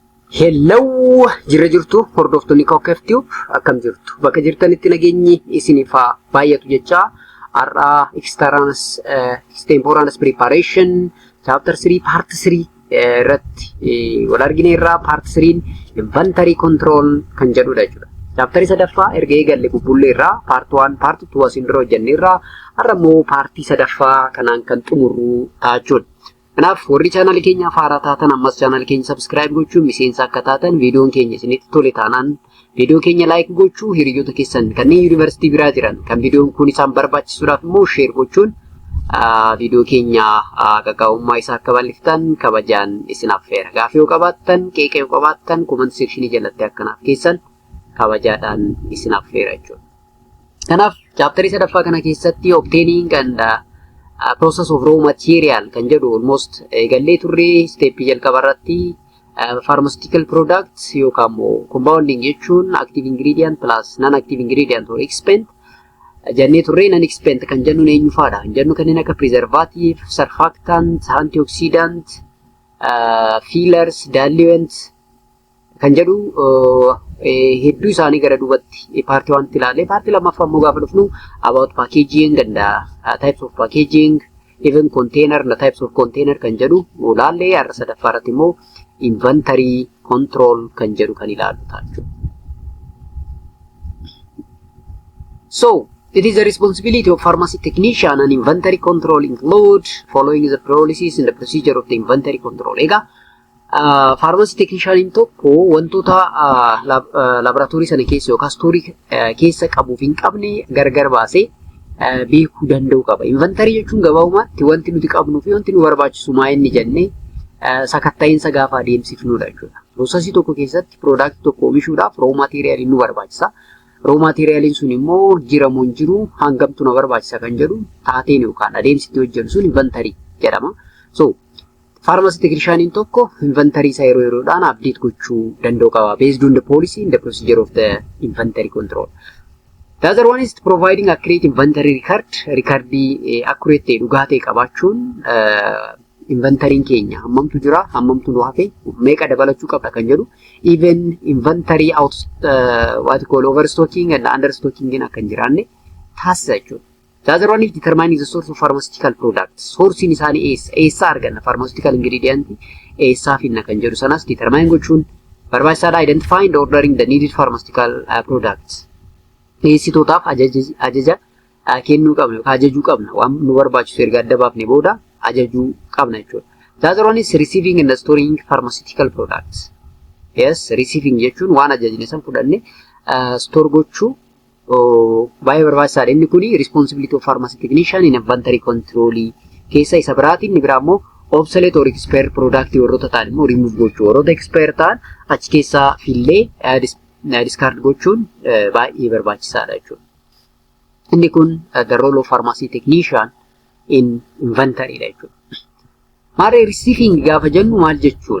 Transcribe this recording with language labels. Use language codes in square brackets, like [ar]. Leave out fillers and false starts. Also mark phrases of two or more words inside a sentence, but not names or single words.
[om] Hello, jirra jirtu hordoftoonni KOOKEEF-TUBE akkam jirtu bakka jirtanitti nageenyi isiniif baay'atu jecha har'a [en] extemporaneous preparation chapter 3 part 3 [om] irratti wal argine irraa [en] part 3 inventory control [om] kan jedhudha jechuudha. Chapter sadaffaa erga eegalle bubbullee irraa [en] part 1 part 2 [om] asin dura hojjenne irraa har'a immoo partii sadaffaa kanaan kan xumurru ta'a. Kanaaf warri channel keenya faaraa taatan ammas channel keenya subscribe gochuun miseensa akka taatan viidiyoon keenya isinitti tole taanaan viidiyoo keenya like gochuu hiriyoota keessan kanneen yuunivarsiitii biraa jiran kan viidiyoon kun isaan barbaachisuudhaaf immoo share gochuun viidiyoo keenya qaqqabummaa isaa akka bal'iftan kabajaan isin affeera. Gaaffii yoo qabaattan qeeqa yoo qabaattan [en] comment section [om] jalatti akkanaaf keessan kabajaadhaan isin affeera jechuudha. Kanaaf chapter sadaffaa kana keessatti [en] obtaining and process of raw material [om] kan jedhu almost eegallee turre step jalqabarratti [en] pharmaceutical products [om] yookaan immoo [en] compounding jechuun active ingredient plus non active ingredient or excipient [om] jennee turre [en] non excipient [om] kan jennu eenyu faadha kan jennu kanneen akka [en] preservative, surfactant, antioxidant, fillers, diluents [om] kan jedhu hedduu isaanii gara duubatti paartii waan ilaalle paartii lammaffaa immoo gaafa dhufnu [en] about packaging and types of packaging even container and types of container [om] kan jedhu ilaalle har'a sadaffaa irratti immoo [en] inventory control [om] kan jedhu kan ilaallu ta'a. [en] So it is the responsibility of pharmacy technician and inventory control include following the policies and the procedure of the inventory control. Pharmacy technician [om] tokko wantoota laboratory sana keessa yookaan storii keessa qabuuf hin qabne gargar baasee beekuu danda'u qaba. Inventory jechuun gabaabumatti wanti nuti qabnuu fi wanti nu barbaachisu maa inni jennee sakatta'insa gaafa adeemsifnudha jechuudha. Prosesii tokko keessatti product tokko oomishuudhaaf [en] raw material [om] nu barbaachisa. [en] Raw material [om] sun immoo jiramoo hin jiru hangamtu nu barbaachisa kan jedhu taateen yookaan adeemsitti hojjennu sun inventory jedhama. [en] So pharmacy technician [om] tokko inventory isaa yeroo yeroodhaan update gochuu danda'u qaba [en] based on the policy and the procedure of the inventory control. The other one is providing accurate inventory record. [om] Recordii accurate ta'e dhugaa ta'e qabaachuun inventory'n keenya hammamtu jira hammamtu nu hafe meeqa dabalachuu qabna kan jedhu [en] even inventory out what you call overstocking and understocking [om] akka hin jiraanne taasisa jechuudha. [en] The other one is determining the source of pharmaceutical products. [om] Source in isaanii eessa arganna [en] pharmaceutical ingredient [om] eessaa finna kan jedhu sanas determine gochuun barbaachisaadha. [en] Identifying and ordering the needed pharmaceutical products. [om] Dhiyeessitootaaf ajaja kennuu qabna yookaan ajajuu qabna waan nu barbaachisu erga adda baafne booda ajajuu qabna jechuudha. [en] The other one is receiving and storing pharmaceutical products. [om] Yes, receiving jechuun waan ajajne san fudhanne store gochuu baay'ee barbaachisaadha. Inni kuni [en] responsibility of pharmacy technician in inventory control [om] keessa isa biraatiin inni biraa immoo [en] obsolete or expired product [om] warroota ta'an immoo remove gochuu warroota expired ta'an achi keessaa fillee discard gochuun baay'ee barbaachisaadha jechuudha. Inni kun [en] the role of pharmacy technician in inventory dha jechuudha. [om] Maarree receiving gaafa jennu maal jechuudha?